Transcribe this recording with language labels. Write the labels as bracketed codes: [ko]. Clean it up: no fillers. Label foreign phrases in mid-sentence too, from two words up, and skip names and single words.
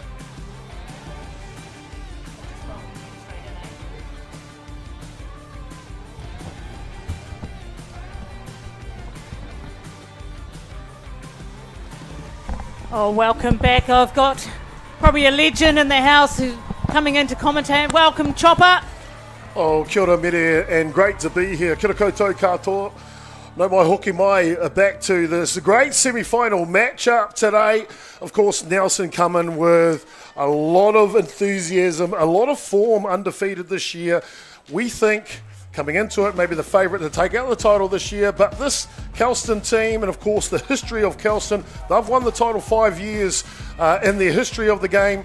[en] Oh, welcome back. I've got probably a legend in the house who's coming in to commentate. Welcome, Chopper. [mi] Oh, kia ora mere, [en] and great to be here. [mi] Kia ora koutou katoa. No mai hoki mai, [en] back to this great semi-final matchup today. Of course, Nelson coming with a lot of enthusiasm, a lot of form, undefeated this year. We think, coming into it, maybe the favourite to take out the title this year, but this Kelston team, and of course the history of Kelston, they've won the title 5 years in their history of the game.